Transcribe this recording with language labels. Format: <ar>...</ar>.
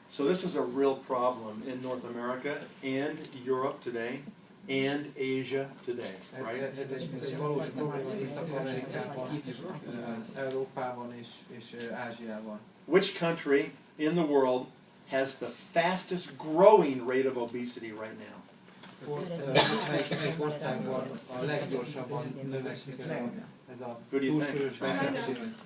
<en>So this is a real problem in North America and Europe today and Asia today, right?</en> <hu>Ez egy valós probléma Észak-Amerikában, Európában és Ázsiában.</hu> <en>Which country in the world has the fastest growing rate of obesity right now?</en> <hu>Melyik országban a leggyorsabban növekszik ez a túlsúlyos betegség?</hu>